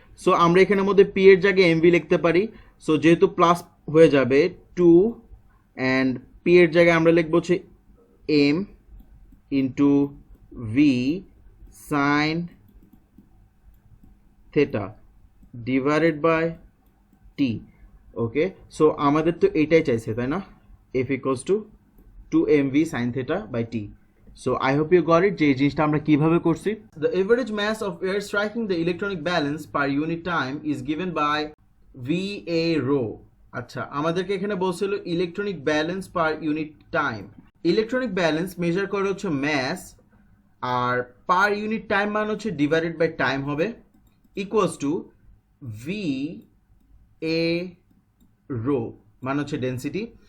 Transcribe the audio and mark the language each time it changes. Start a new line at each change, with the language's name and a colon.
Bangla: So আমরা এখানের মধ্যে পি এর জায়গায় এম ভি লিখতে পারি, সো যেহেতু প্লাস হয়ে যাবে 2, অ্যান্ড পি এর জায়গায় আমরা লিখবো হচ্ছে M into V sine theta divided by T.
English: okay, so
Bangla: আমাদের তো এইটাই চাইছে, তাই না,
English: F equals to 2mv sin theta by t. So I hope you got it
Bangla: যে এই জিনিসটা আমরা কিভাবে করছি।
English: The average mass of air striking the electronic balance per unit time is given by VA rho.
Bangla: আচ্ছা, আমাদেরকে এখানে বলছিল electronic balance per unit time. Electronic balance measure করে হচ্ছে ম্যাস, আর পার ইউনিট টাইম মান হচ্ছে ডিভাইডেড বাই টাইম হবে, equals to V a row মান হচ্ছে ডেন্সিটি।